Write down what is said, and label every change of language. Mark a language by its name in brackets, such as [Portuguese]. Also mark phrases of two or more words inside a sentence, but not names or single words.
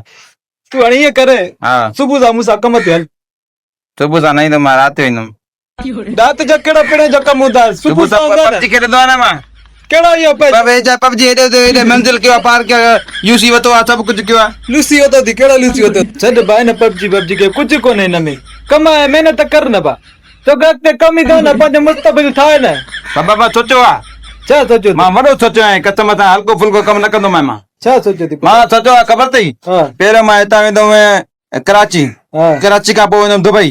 [Sindhi] तूं हाणे ईअं करे हा सुबुह सां मूंसां कम ते हल सुबुह सां न ईंदुमि मां राति जो ईंदुमि राति जो कहिड़ा पहिरें जो कम हूंदा सुबुह सां हूंदा न पबजी खेॾंदो आहे न मां कहिड़ो इहो पबजी हेॾे मंज़िल कयो आहे पार कयो आहे यूसी वरितो आहे सभु कुझु कयो आहे लूसी वतो थी कहिड़ो लूसी वतो छॾ भाई न पबजी पबजी के कुझु कोन्हे हिन में कमाए महिनत कर न बा तोखे अॻिते कम ई कयो न पंहिंजो मुस्तक़बिल ठाहे न बाबा मां सोचियो आहे छा सोचियो मां वॾो सोचियो आहियां कसम सां हल्को फुल्को कमु न कंदोमांइ मां छा सोचियो थी मां सोचियो आहे ख़बर अथई हा पहिरियों मां हितां वेंदुमि कराची हा कराची खां पोइ वेंदुमि दुबई